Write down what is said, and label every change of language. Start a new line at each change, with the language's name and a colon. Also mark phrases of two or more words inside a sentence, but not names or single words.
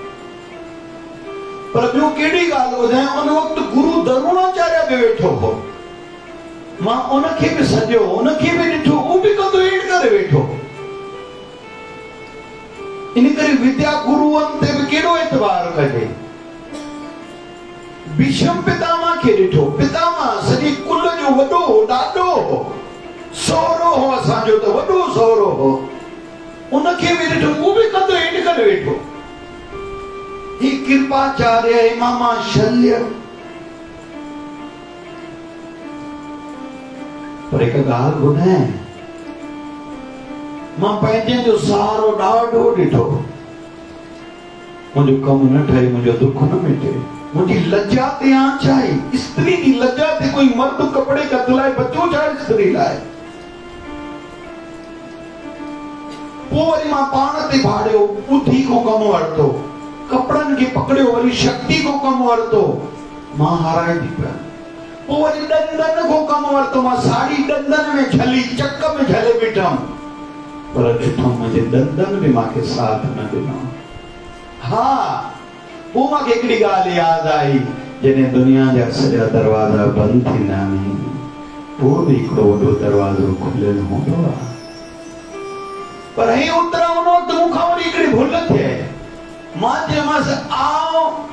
Sindhi: पर ॿियो कहिड़ी ॻाल्हि ॿुधायां उन वक़्तु गुरु द्रोणाचार्य बि वेठो हो मां उनखे भी सजो उनखे भी ॾिठो वो भी कंधो हेठि करे वेठो इन करे विद्या गुरुअनि ते भी केॾो एतबार कजे। भीष्म पितामह खे ॾिठो पितामह सॼे कुल जो वॾो ॾाॾो सहुरो हो असांजो त वॾो सहुरो हो उनखे भी ॾिठो वो भी कंधो हेठि करे वेठो ही कृपाचार्य मामा शल्य पर एक ॻाल्हि ॿुधायां मां पंहिंजे जो सहारो ॾाढो ॾिठो मुंहिंजो कमु न ठहे मुंहिंजो दुख न मिटे मुंहिंजी लज्जा ते आंच आई स्त्री जी लज्जा ते कोई मर्द कपड़े कत लाइ बचो छा स्त्री लाइ पोइ वरी मां पाण ते भाड़ियो ॿुधी को कमु वरितो कपड़नि खे पकड़ियो वरी शक्ति को कमु वरितो मां हाराए थी पिया पोइ वरी ॾंदनि को कमु वरितो मां साड़ी ॾंदनि में झली चक में झले बीठमि पर ॾिठमि मुंहिंजे ॾंदनि बि मूंखे साथ न ॾिनो हा पोइ मूंखे हिकिड़ी ॻाल्हि यादि आई जॾहिं दुनिया जा सॼा दरवाज़ा बंदि थींदा आहिनि पोइ बि हिकिड़ो वॾो दरवाज़ो खुलियल हूंदो आहे पर हे उतरा उन वक़्तु मूंखां वरी हिकिड़ी भुल थिए मां चयोमांसि आओ